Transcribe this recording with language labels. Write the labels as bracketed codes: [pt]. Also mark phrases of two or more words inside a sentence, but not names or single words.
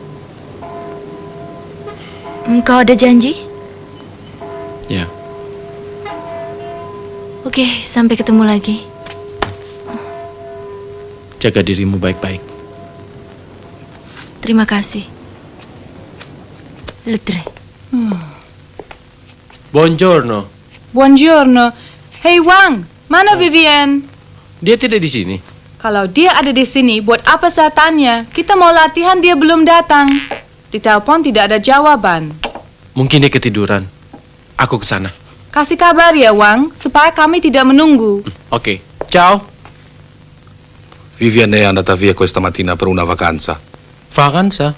[id] Kau ada janji? Ya, Oke, sampai ketemu lagi. jaga dirimu baik-baik. Terima kasih. Letre. Buongiorno. Buongiorno. Hey Wang, mana Vivian? Dia tidak di sini. Kalau dia ada di sini, buat apa saya tanya? Kita mau latihan, dia belum datang. Di telepon tidak ada jawaban. Mungkin dia ketiduran. Aku ke sana. Kasih kabar ya Wang, supaya kami tidak menunggu. Oke, ciao. [it] Vivian è andata via questa mattina per una vacanza. Vacanza?